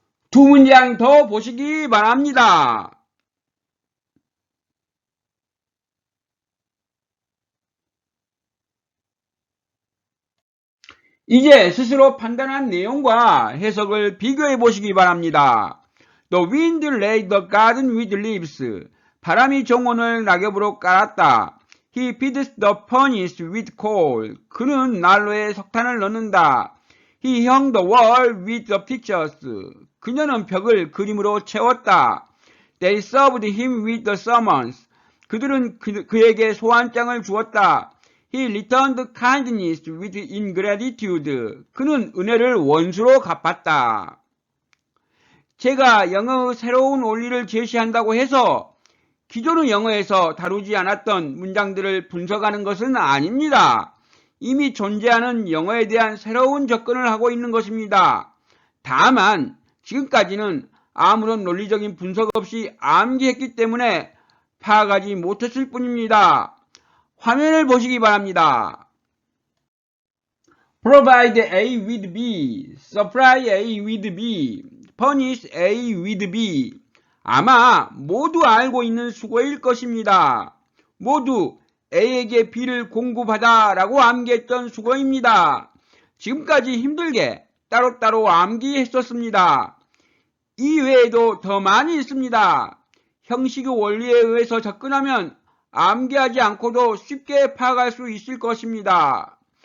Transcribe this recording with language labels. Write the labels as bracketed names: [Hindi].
[Korean] 두 문장 더 보시기 바랍니다. 이제 스스로 판단한 내용과 해석을 비교해 보시기 바랍니다. [English] The wind laid the garden with leaves. [Korean] 바람이 정원을 낙엽으로 깔았다. [English] He feeds the furnace with coal. [Korean] 그는 난로에 석탄을 넣는다. [English] He hung the wall with the pictures. [Korean] 그녀는 벽을 그림으로 채웠다. [English] They served him with the summons. [Korean] 그들은 그에게 소환장을 주었다. [English] He returned kindness with ingratitude. [Korean] 그는 은혜를 원수로 갚았다. 제가 영어의 새로운 원리를 제시한다고 해서 기존의 영어에서 다루지 않았던 문장들을 분석하는 것은 아닙니다. 이미 존재하는 영어에 대한 새로운 접근을 하고 있는 것입니다. 다만 지금까지는 아무런 논리적인 분석 없이 암기했기 때문에 파악하지 못했을 뿐입니다. 화면을 보시기 바랍니다. [English] Provide A with B, supply A with B, furnish A with B. [Korean] 아마 모두 알고 있는 수고일 것입니다. 모두 A에게 B를 공급하다 라고 암기했던 수고입니다. 지금까지 힘들게 따로따로 암기했었습니다. 이 외에도 더 많이 있습니다. 형식의 원리에 의해서 접근하면 암기하지 않고도 쉽게 파악할 수 있을 것입니다.